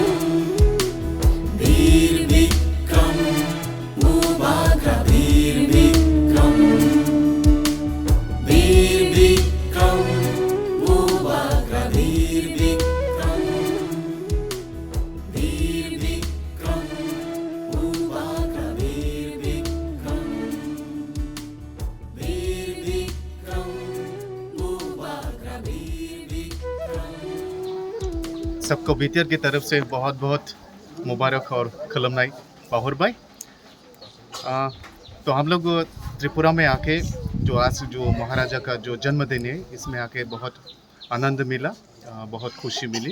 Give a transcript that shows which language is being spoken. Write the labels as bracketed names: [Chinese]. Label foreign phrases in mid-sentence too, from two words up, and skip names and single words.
[Hindi] mubarak bir bikram mubarak bir bikram mubarak bir bikram mubarak bir bikram सबको बीटीआर की तरफ से बहुत बहुत मुबारक और खलमनाई बाहुर भाई। तो हम लोग त्रिपुरा में आके जो आज जो महाराजा का जो जन्मदिन है इसमें आके बहुत आनंद मिला, बहुत खुशी मिली।